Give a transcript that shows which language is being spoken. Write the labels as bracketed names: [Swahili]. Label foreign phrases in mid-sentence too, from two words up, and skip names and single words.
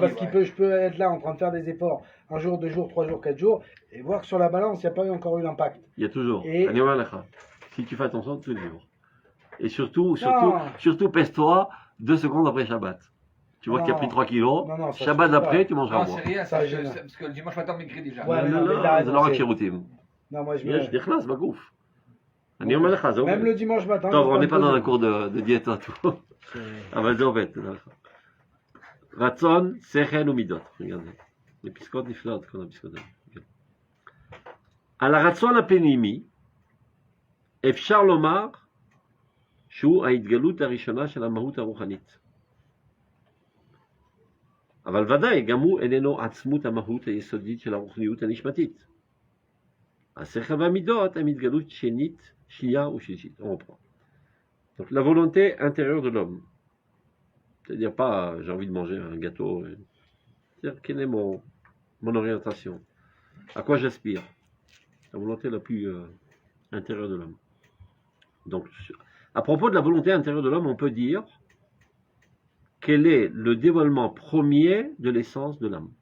[French] Parce que je peux être là en train de faire des efforts un jour, 2 jours, 3 jours, 4 jours, et voir que sur la balance, il n'y a pas encore eu l'impact. Il y a toujours. Si tu fais attention tous les jours. Et surtout, pèse-toi 2 secondes après Shabbat. Tu vois que tu as pris 3 kilos. Non, ça Shabbat suffit d'après, pas. tu mangeras Non, moins. c'est rien, Ça, ça, je- parce que le dimanche matin, on maigrit déjà. Ouais, Non, mais non, t'as raison, [Hebrew] זה לא רק [French] c'est- [Hebrew] שירותים. [French] Non, moi je [Hebrew] יש, [French] me. [Hebrew] נכנס בגוף. אני אומר לך, זה [French] Même [Hebrew] עובד. [French] le dimanche matin. [Hebrew] טוב, [French] je on vais n'est pas dans un me cours de diète et tout. poser. [Hebrew] אבל זה עובד, תדע לך. רצון, שכל ומידות. [French] regardez. [Hebrew] les פסקאות נפלאות, כל הפסקאות האלה. כן. על הרצון הפנימי, אפשר לומר שהוא ההתגלות הראשונה של המהות הרוחנית. אבל ודאי, גם הוא איננו עצמות המהות היסודית של הרוחניות הנשמתית. השכל והמידות הם התגלות שנית, שנייה ושלישית. [French] On reprend. Donc la volonté intérieure de l'homme. C'est-à-dire pas j'ai envie de manger un gâteau. C'est-à-dire quelle est mon orientation. À quoi j'aspire. La volonté la plus intérieure de l'homme. Donc à propos de la volonté intérieure de l'homme, on peut dire quel est le dévoilement premier de l'essence de l'âme.